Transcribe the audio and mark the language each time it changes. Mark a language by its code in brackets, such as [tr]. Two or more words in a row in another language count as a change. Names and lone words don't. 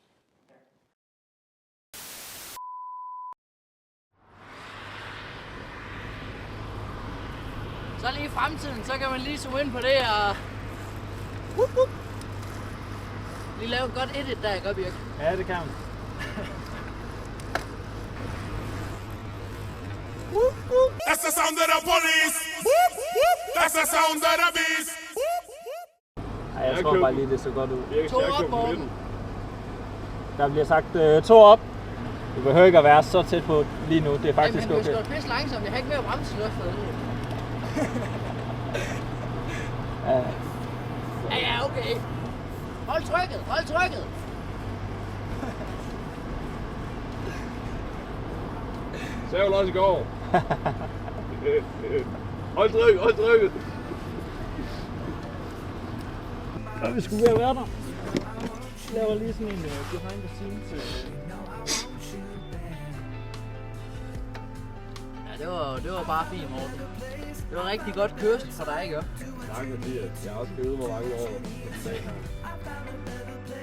[da] Så lige i fremtiden, så kan man lige zoome ind på det og lige lave et godt edit der, ikke, Birk? Ja, det kan man. [en] That's the sound of the police. That's the sound of the beast. [da] Ej, jeg tror bare lige, det så godt ud. 2 op, Morten. Der bliver sagt 2 op. Du behøver ikke at være så tæt på lige nu. Det er faktisk okay. okay. Men du skal pisse langsomt. Jeg har ikke mere bremse løftet. Ja, okay. Hold trykket. Sagde jo også i går. Hold trykket. Så vi skulle ved at være der. Jeg laver lige sådan en [en] behind the scenes. [da] Ja, det var bare fint, Morten. Det var rigtig godt kørsel for dig, ikke? Tak, Mathias. Jeg har også givet hvor mange år.